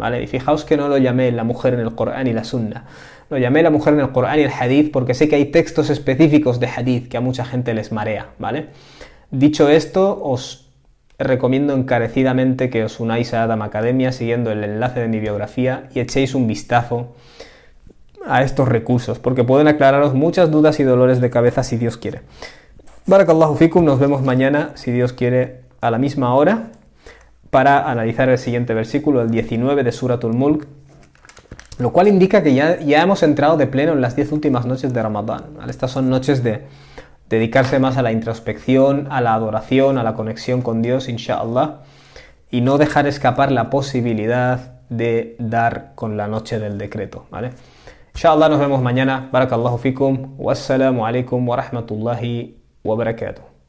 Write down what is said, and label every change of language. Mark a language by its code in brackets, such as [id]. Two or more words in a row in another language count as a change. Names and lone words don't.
[es] Y fijaos que no lo llamé La mujer en el Corán y la Sunna. Lo llamé La mujer en el Corán y el Hadith porque sé que hay textos específicos de Hadith que a mucha gente les marea, ¿vale? Dicho esto, os recomiendo encarecidamente que os unáis a Adam Academia siguiendo el enlace de mi biografía y echéis un vistazo a estos recursos, porque pueden aclararos muchas dudas y dolores de cabeza si Dios quiere. [ar] بارك الله فيكم, [es] nos vemos mañana, si Dios quiere, a la misma hora, para analizar el siguiente versículo, el 19 de Suratul Mulk, lo cual indica que ya hemos entrado de pleno en las 10 últimas noches de Ramadán, ¿vale? Estas son noches de dedicarse más a la introspección, a la adoración, a la conexión con Dios, inshallah, y no dejar escapar la posibilidad de dar con la noche del decreto, ¿vale? Inshallah nos vemos mañana. [ar] بارك الله فيكم. والسلام عليكم ورحمة الله وبركاته.